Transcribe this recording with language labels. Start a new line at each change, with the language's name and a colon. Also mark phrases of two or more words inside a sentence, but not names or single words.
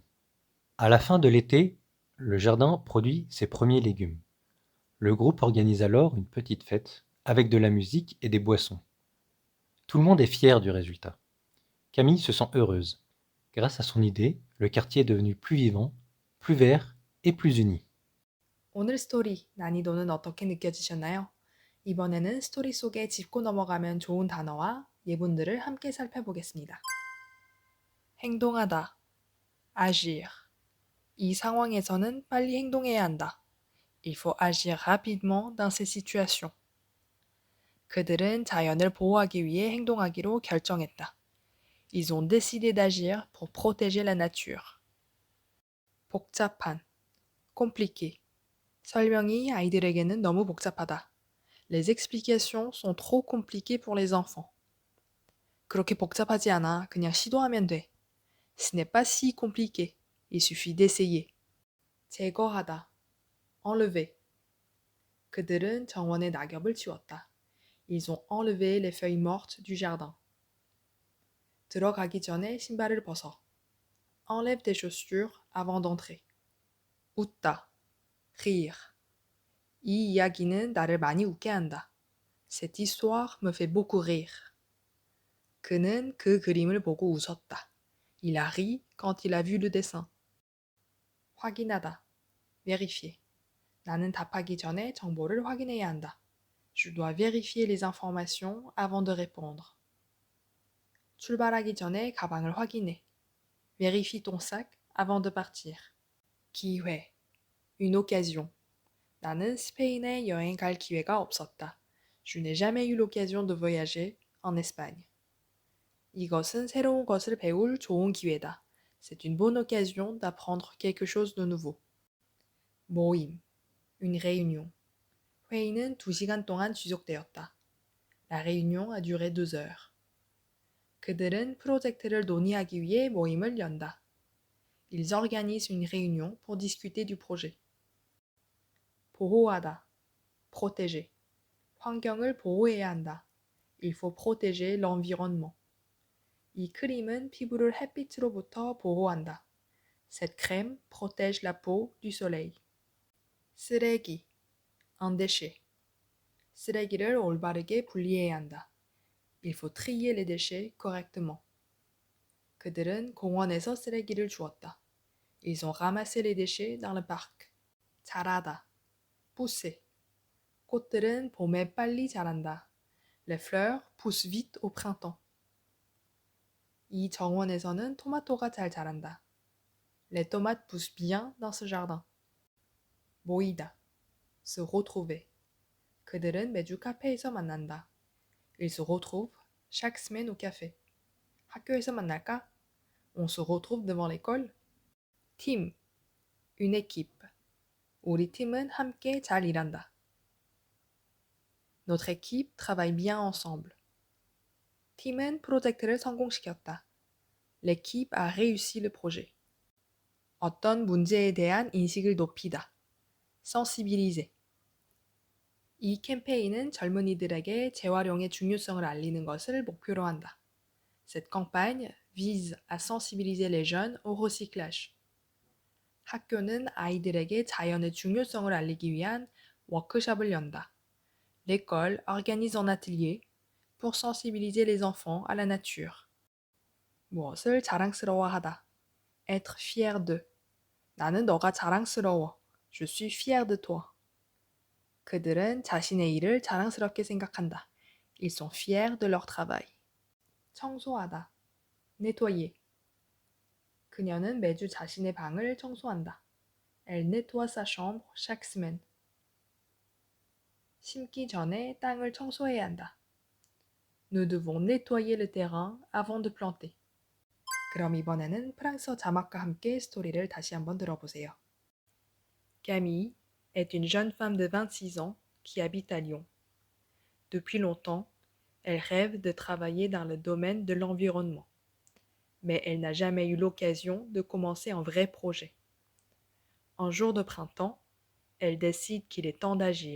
French: À la fin de l'été, le jardin produit ses premiers légumes. Le groupe organise alors une petite fête avec de la musique et des boissons. Tout le monde est fier du résultat. Camille se sent heureuse. Grâce à son idée, le quartier est devenu plus vivant, plus vert et plus uni.
Korean: 오늘 스토리 난이도는 어떻게 느껴지셨나요? 이번에는 스토리 속에 짚고 넘어가면 좋은 단어와 예문들을 함께 살펴보겠습니다. 행동하다, agir. 이 상황에서는 빨리 행동해야 한다.
French: Il faut agir rapidement dans ces situations.
Korean: 그들은 자연을 보호하기 위해 행동하기로 결정했다.
French: Ils ont décidé d'agir pour protéger la nature.
Korean: 복잡한, compliqué. 설명이 아이들에게는 너무 복잡하다.
French: Les explications sont trop compliquées pour les enfants.
Korean: 그렇게 복잡하지 않아. 그냥 시도하면 돼.
French: Ce n'est pas si compliqué. Il suffit d'essayer.
Korean: 제거하다.
French: enlever.
Korean: 그들은 정원의 낙엽을 치웠다.
French: Ils ont enlevé les feuilles mortes du jardin.
Korean: 들어가기 전에 신발을 벗어.
French: Enlève tes chaussures avant d'entrer.
Korean: 웃다. rire. 이 이야기는 나를 많이 웃게 한다.
French: Cette histoire me fait beaucoup rire.
Korean: 그는 그 그림을 보고 웃었다.
French: Il a ri quand il a vu le dessin.
Korean: 확인하다. vérifier. 나는 답하기 전에 정보를 확인해야 한다.
French: Je dois vérifier les informations avant de répondre.
Korean: 출발하기 전에 가방을 확인해.
French: Vérifie ton sac avant de partir. 기회. Une occasion.
Korean: 나는 스페인에 여행 갈 기회가 없었다.
French: Je n'ai jamais eu l'occasion de voyager en Espagne.
Korean: 이것은 새로운 것을 배울 좋은 기회다.
French: C'est une bonne occasion d'apprendre quelque chose de nouveau. 모임. Une réunion.
Korean: 회의는 2시간 동안 지속되었다.
French: La réunion a duré 2 heures.
Korean: 그들은 프로젝트를 논의하기 위해 모임을 연다.
French: Ils organisent une réunion pour discuter du projet.
Korean: 보호하다. protéger. 환경을 보호해야 한다.
French: Il faut protéger l'environnement.
Korean: 이 크림은 피부를 햇빛으로부터 보호한다.
French: Cette crème protège la peau du soleil. 쓰레기. un déchet.
Korean: 쓰레기를 올바르게 분리해야 한다.
French: Il faut trier les déchets correctement.
Korean: 그들은 공원에서 쓰레기를 주웠다.
French: Ils ont ramassé les déchets dans le parc.
Korean: 자라다. pousser. 꽃들은 봄에 빨리 자란다.
French: Les fleurs poussent vite au printemps.
Korean: 이 정원에서는 토마토가 잘 자란다.
French: Les tomates poussent bien dans ce jardin. 모이다. se retrouver.
Korean: 그들은 매주 카페에서 만난다.
French: Ils se retrouvent chaque semaine au café.
Korean: 학교에서 만날까?
French: On se retrouve devant l'école. Team, une équipe.
Korean: 우리 팀은 함께 잘 일한다.
French: Notre équipe travaille bien ensemble.
Korean: 팀은 프로젝트를 성공시켰다.
French: L'équipe a réussi le projet.
Korean: 어떤 문제에 대한 인식을 높이다. sensibiliser. 이 캠페인은 젊은이들에게 재활용의 중요성을 알리는 것을 목표로 한다.
French: Cette campagne vise à sensibiliser les jeunes au recyclage.
Korean: 학교는 아이들에게 자연의 중요성을 알리기 위한 워크숍을 연다.
French: L'école organise un atelier pour sensibiliser les enfants à la nature.
Korean: 무엇을 자랑스러워하다.
French: Être fier de.
Korean: 나는 너가 자랑스러워.
French: Je suis fier de toi.
Korean: 그들은 자신의 일을 자랑스럽게 생각한다.
French: Ils sont fiers de leur travail.
Korean: 청소하다. nettoyer. 그녀는 매주 자신의 방을 청소한다.
French: Elle nettoie sa chambre chaque semaine.
Korean: 심기 전에 땅을 청소해야 한다.
French: Nous devons nettoyer le terrain avant de planter.
Korean: 그럼 이번에는 프랑스어 자막과 함께 스토리를 다시 한번 들어보세요.
French: Camille est une jeune femme de 26 ans qui habite à Lyon. Depuis longtemps, elle rêve de travailler dans le domaine de l'environnement. Mais elle n'a jamais eu l'occasion de commencer un vrai projet. Un jour de printemps, elle décide qu'il est temps d'agir.